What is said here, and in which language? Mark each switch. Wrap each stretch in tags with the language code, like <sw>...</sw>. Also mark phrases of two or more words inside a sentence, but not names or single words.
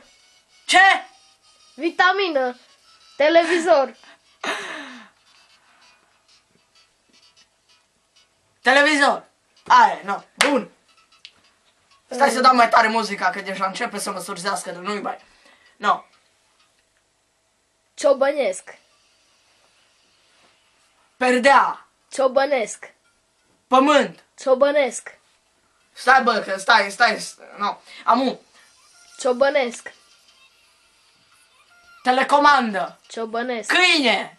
<ro>Ce? Vitamină. Televizor. Televizor. Aia, no. Bun. Stai să dau mai tare muzica, că deja începe să mă surzească de nu-i bai. No. Ciobănesc. Perdea. Ciobănesc. Pământ. Ciobănesc. Stai, bă, că stai. No. Amu. Ciobănesc. Telecomandă. Ciobănesc. Câine.</ro>